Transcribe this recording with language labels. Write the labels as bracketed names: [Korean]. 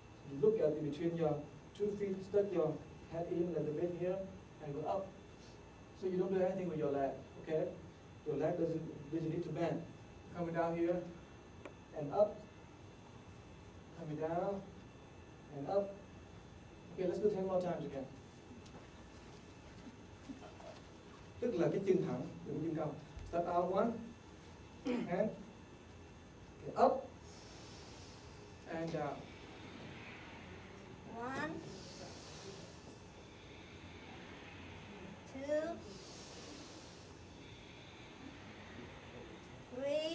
[English] You look at in between your 2 feet, stuck your head in a little bit here, and go up. So you don't do anything with your leg, okay? Your leg doesn't need to bend. Coming down here, and up. Coming down, and up. Okay, let's do 10 more times again. [Vietnamese] Tức là cái chân thẳng, đừng có chân cong. [English] Step out one, and okay, up, and down. 1, 2, 3,